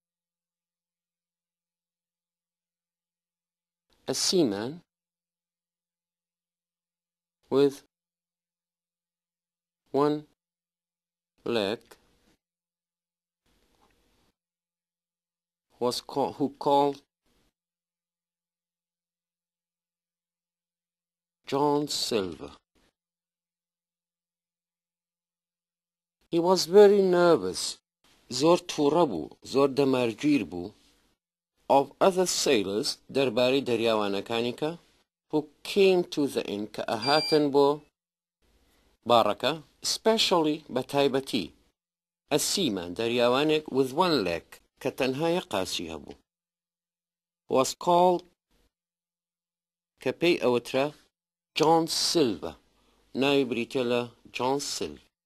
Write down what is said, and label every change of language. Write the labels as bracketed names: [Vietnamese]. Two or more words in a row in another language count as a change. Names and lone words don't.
[English] a seaman with one leg who called John Silver. He was very nervous, [Central Kurdish] زۆر تووڕە بوو زۆر دەمارگیر بوو [English] of other [Central Kurdish] sailors دەربارەی دەریاوانەکانی کە [English] who came to the inn [Central Kurdish] کە ئەهاتن بۆ بارەکە especially بەتایبەتی [English] a seaman [Central Kurdish] دەریاوانێک [English] with one leg [Central Kurdish] کە تەنها یەک قاچی هەبوو [English] was called [Central Kurdish] کە پێی ئەوترا John Silver ناوی بریتە لە John Silver